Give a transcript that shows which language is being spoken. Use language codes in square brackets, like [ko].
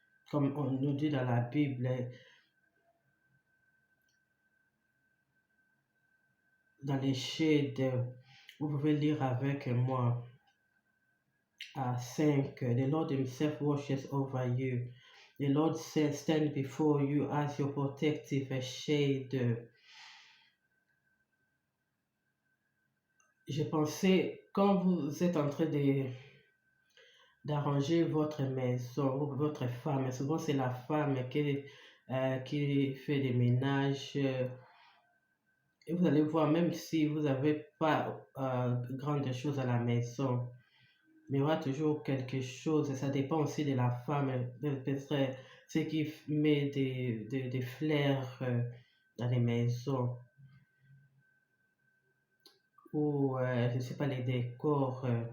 [fr] Comme on nous dit dans la Bible, dans les Shades, vous pouvez lire avec moi à 5. [en] The Lord himself watches over you. The Lord says, stand before you as your protective shade. [fr] Je pensais, quand vous êtes en train d'arranger votre maison, ou votre femme, souvent c'est la femme qui fait des ménages, Et vous allez voir, même si vous n'avez pas grandes choses à la maison, mais il y aura toujours quelque chose, et ça dépend aussi de la femme, peut-être ce qui met des fleurs dans les maisons, ou je ne sais pas, les décors.